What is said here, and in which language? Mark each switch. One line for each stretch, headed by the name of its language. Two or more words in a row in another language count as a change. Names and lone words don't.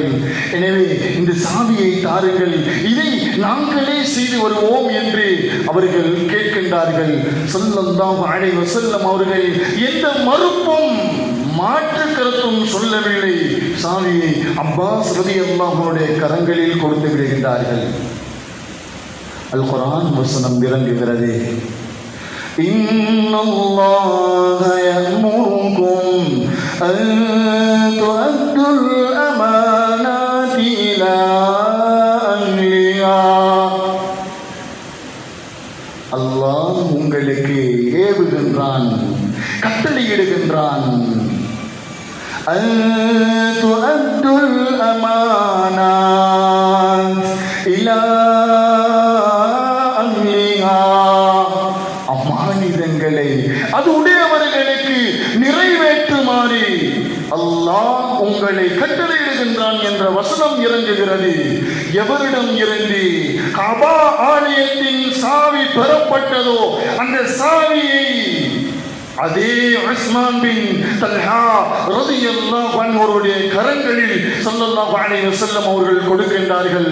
Tamil: எனவே இந்த சாவியை தாருங்கள், இதை நாங்களே செய்து வருவோம் என்று அவர்கள் கேட்கின்றார்கள்.
Arabic: صلى الله عليه وسلم
Tamil: அவர்கள் எந்த மறுப்பும் மாற்று கருத்தும் சொல்லவில்லை. சாவியை அப்பாஸ்
Arabic: رضي الله عنه
Tamil: கரங்களில் கொடுத்து விடுகின்றார்கள். அல் குர்ஆன் வசனம் இறங்குகிறது.
Arabic: إن الله يأمركم أن تؤدوا الأمانات إلى أهلها.
Tamil: அல்லாஹ் உங்களுக்கு ஏவுகின்றான், கட்டளையிடுகின்றான்.
Arabic: أن تؤدوا الأمانات إلى
Tamil: அது உடையவர்களுக்கு நிறைவேற்றுமாறு அல்லாஹ் உங்களை கட்டளையிடுகின்றான் என்ற வசனம் இறங்குகிறது. எவரிடம் இருந்து கஅபா ஆலயத்தின் சாவி பெறப்பட்டதோ அந்த சாவியை அதே உஸ்மான் பின் தல்ஹா
Arabic: رضي الله عنه
Tamil: அவருடைய கரங்களில்
Arabic: صلى الله عليه وسلم
Tamil: அவர்கள் கொடுக்கின்றார்கள்.